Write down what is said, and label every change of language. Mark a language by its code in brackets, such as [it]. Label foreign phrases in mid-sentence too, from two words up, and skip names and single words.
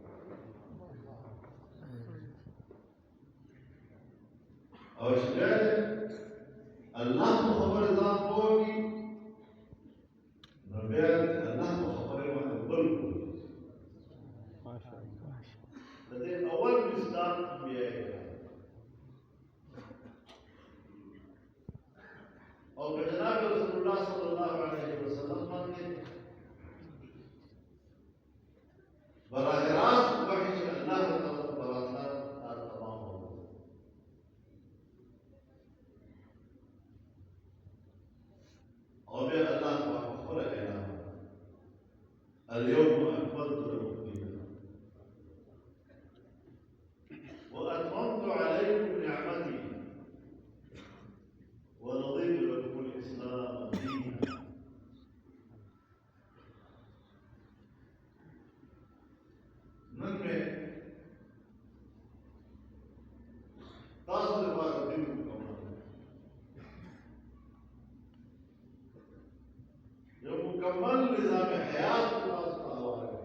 [ps] او چې الله په خبره ځان پوهوي نو بیا الله په خبره باندې بل ده اول مصداق انبیاء کرام اور جناب رسول اللہ [ar] صلی اللہ علیہ وسلم [ps] باندې براہ راست وحی چې الله تعالی برکات [ur] تمام ہو اور [ps] بیا اللہ پاک خپل اعلان [ar] اليوم اکملت لكم وأتممت عليكم نعمتي ورضيت لكم الإسلام دينا [ps] نن میں تاسو لپاره دین مکمل یو مکمل نظام حیات تاسو ته حواله